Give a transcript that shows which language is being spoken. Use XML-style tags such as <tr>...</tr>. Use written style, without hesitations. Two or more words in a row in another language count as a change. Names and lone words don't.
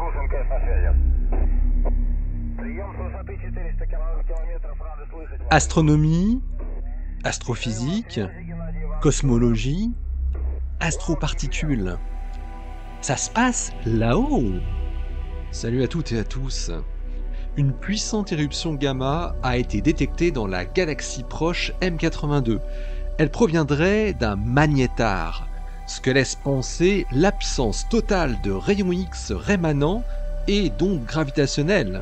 <ru>МКС на связи. Прием с высоты 400 километров. Рады слышать вас.</ru> <fr>Astronomie, astrophysique,</fr> <ru>Связи, Геннадий Иванович.</ru> <fr>cosmologie, astroparticules. Ça se passe là-haut. Salut à toutes et à tous. Une puissante éruption gamma a été détectée dans la galaxie proche M82. Elle proviendrait d'un magnétar, ce que laisse penser l'absence totale de rayons X rémanents et d'ondes gravitationnelles.</fr>